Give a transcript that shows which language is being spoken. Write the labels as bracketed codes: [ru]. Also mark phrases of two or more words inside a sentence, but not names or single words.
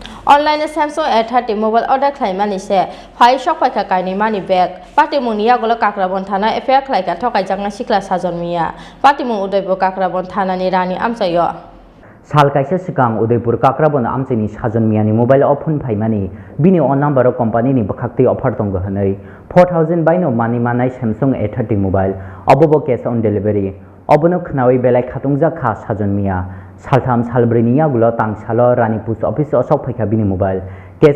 [trp] Online Samsung A30 [en] mobile order [trp] Khlaimani se phai shok Phaikha kaini mani bag patimung ni yagola kakrabon thana affair Khlaikan thokai jangna sikla sajon miya patimung Udaipur kakrabon thana ni rani amsayo साल काइसे सिगां उदयपुर काक्राबन आमचेनि साजन मियानि मोबाइल अफन फाइमानि बिनि अन नाम्बार कम्पानिनि बखाक्ति अफार दं गहनै 4000 बाइनो मानि मानाय Samsung A30 मोबाइल अबोबो कैश [en] on delivery [trp] अबनो खनावै बेलाय खातुंजा खा साजन मिया सालथाम सालब्रैनि यागुलो तांसालो रानी [en] post office [trp] असक Phaikha बिनि [en] mobile cash